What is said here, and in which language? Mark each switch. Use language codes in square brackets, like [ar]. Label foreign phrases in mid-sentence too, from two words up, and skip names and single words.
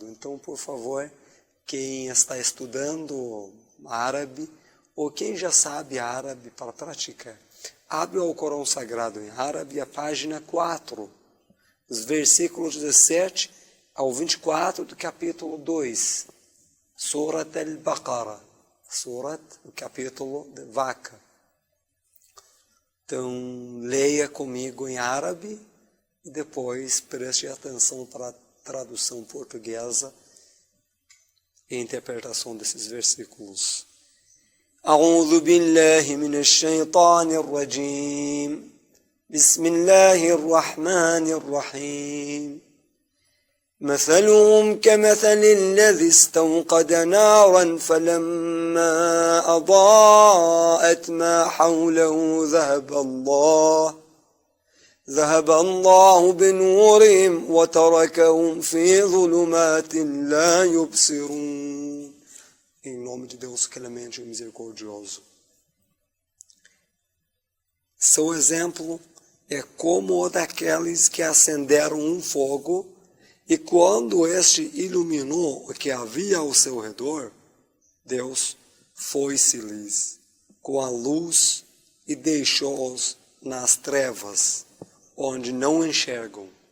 [pt] Então, por favor, quem está estudando árabe ou quem já sabe árabe para praticar, abre o Alcorão Sagrado em árabe, a página 4, os versículos 17 ao 24 do capítulo 2, Surat al-Baqarah, Surat, o capítulo de vaca. Então, leia comigo em árabe e depois preste atenção para a tradução portuguesa e interpretação desses versículos. [ar] أعوذ بالله من الشيطان الرجيم بسم الله الرحمن الرحيم مثلهم كمثل الذي استوقد نارا فلما أضاءت ما حوله ذهب الله بنورهم وتركهم في ظلمات لا يبصرون. [pt] Em nome de Deus, clemente e misericordioso. Seu exemplo é como o daqueles que acenderam um fogo, e quando este iluminou o que havia ao seu redor, Deus foi-se-lhes com a luz e deixou-os nas trevas, onde não enxergam.